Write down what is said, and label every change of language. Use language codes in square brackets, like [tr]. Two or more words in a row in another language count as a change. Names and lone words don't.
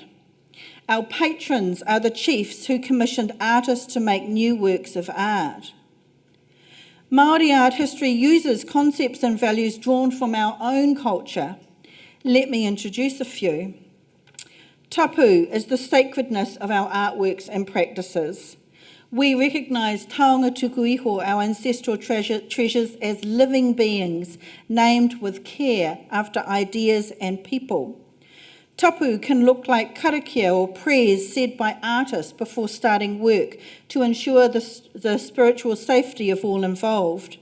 [en] Our patrons are the chiefs who commissioned artists to make new works of art. Māori art history uses concepts and values drawn from our own culture. Let me introduce a few. Tapu is the sacredness of our artworks and practices. We recognise [mi] taonga tuku iho, [en] our ancestral treasures, as living beings named with care after ideas and people. Tapu can look like karakia or prayers said by artists before starting work to ensure the spiritual safety of all involved.